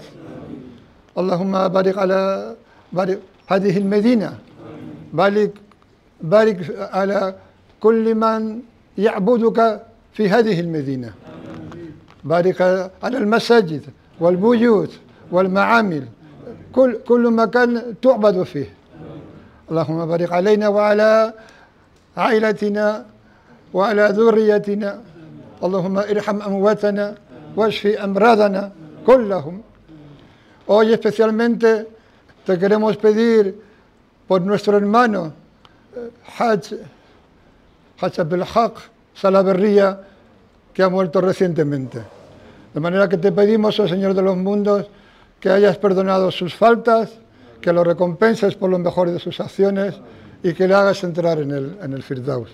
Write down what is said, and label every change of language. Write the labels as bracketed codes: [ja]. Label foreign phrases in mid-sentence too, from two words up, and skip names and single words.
[ar] اللهم بارك هذه المدينة، بارك على كل من يعبدك في هذه المدينة، بارك على المساجد والبيوت والمعامل، كل مكان تعبد فيه. اللهم بارك علينا وعلى عائلتنا وعلى ذريتنا. اللهم ارحم أمواتنا واشفي أمراضنا كلهم. [es] Hoy especialmente te queremos pedir por nuestro hermano Haj Abdelhak Salaverría, que ha muerto recientemente. De manera que te pedimos, oh Señor de los mundos, que hayas perdonado sus faltas, que lo recompenses por lo mejor de sus acciones y que le hagas entrar en el Firdaus.